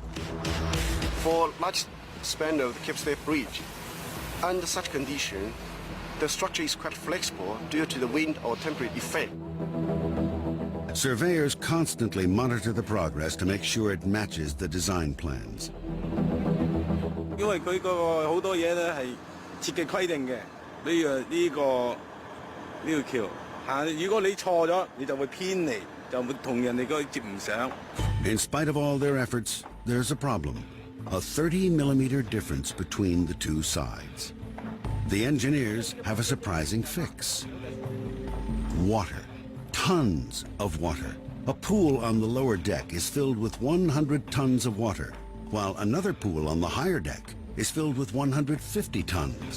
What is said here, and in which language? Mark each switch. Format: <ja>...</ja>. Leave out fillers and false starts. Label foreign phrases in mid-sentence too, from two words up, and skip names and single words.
<en>For large span of the Cape Stay Bridge, under such condition, the structure is quite flexible due to the wind or temperature effect. Surveyors constantly monitor the progress to make sure it matches the design plans.</en> <yue>因為佢個好多嘢咧係設計規定嘅，呢個橋嚇，如果你錯咗，你就會偏離就同人哋嗰個接唔上。</yue> <en>In spite of all their efforts, there's a problem. A 30-millimeter difference between the two sides. The engineers have a surprising fix. Water. Tons of water. A pool on the lower deck is filled with 100 tons of water, while another pool on the higher deck is filled with 150 tons.</en>